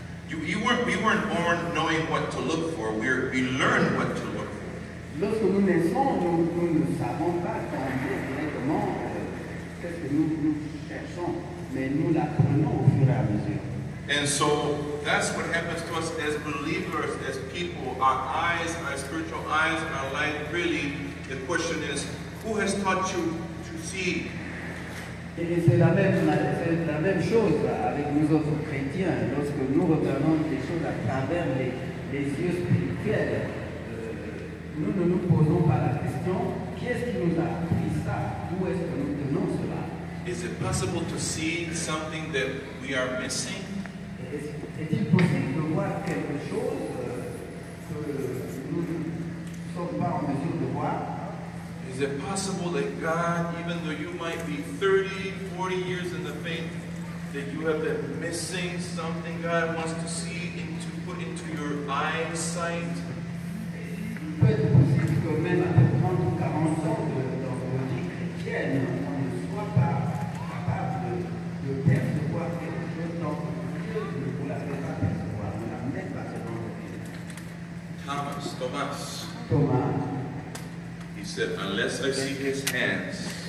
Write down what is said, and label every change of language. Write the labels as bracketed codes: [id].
[en] We weren't born knowing what to look for. We learned what to look for. [fr] Lorsque nous naissons, nous ne savons pas directement qu'est-ce que nous cherchons, mais nous l'apprenons au fur et à mesure. [en] And so that's what happens to us as believers, as people. Our eyes, our spiritual eyes, our light, really, the question is, who has taught you to see? [fr] Et c'est la même chose avec nous autres chrétiens. Lorsque nous regardons les choses à travers les yeux spirituels, nous ne nous posons pas la question, qui est-ce qui nous a appris ça? D'où est-ce que nous tenons cela? [en] Is it possible to see something that we are missing? [fr] Est-il possible de voir quelque chose que nous ne sommes pas en mesure de voir? [en] Is it possible that God, even though you might be 30, 40 years in the faith, that you have been missing something God wants to see, put into your eyesight? [fr] Il peut être possible que même après 30 ou 40 ans dans vos vies chrétiennes, on ne soit pas capable de percevoir quelque chose dans Dieu ne vous l'avez pas percevoir, ne l'a même pas fait dans vos vies. [en] Thomas, he said, unless I see his hands,